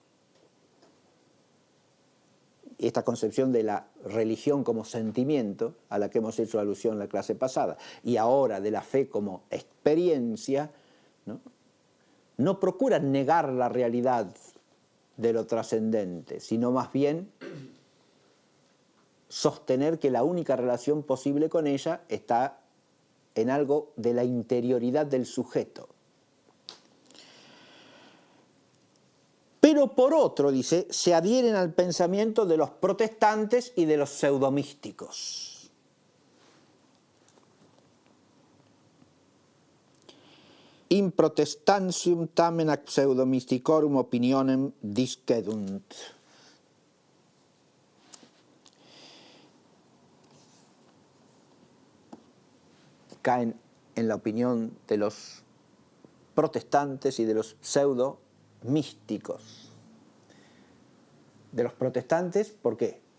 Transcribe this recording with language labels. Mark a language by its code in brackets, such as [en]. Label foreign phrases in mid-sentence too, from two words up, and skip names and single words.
[es] Esta concepción de la religión como sentimiento, a la que hemos hecho alusión en la clase pasada, y ahora de la fe como experiencia, no procura negar la realidad de lo trascendente, sino más bien sostener que la única relación posible con ella está en algo de la interioridad del sujeto. Pero por otro, dice, se adhieren al pensamiento de los protestantes y de los pseudomísticos. [la] In protestantium tamen ac pseudomysticorum opinionem discedunt. [es] Caen en la opinión de los protestantes y de los pseudo-místicos. De los protestantes, ¿por qué?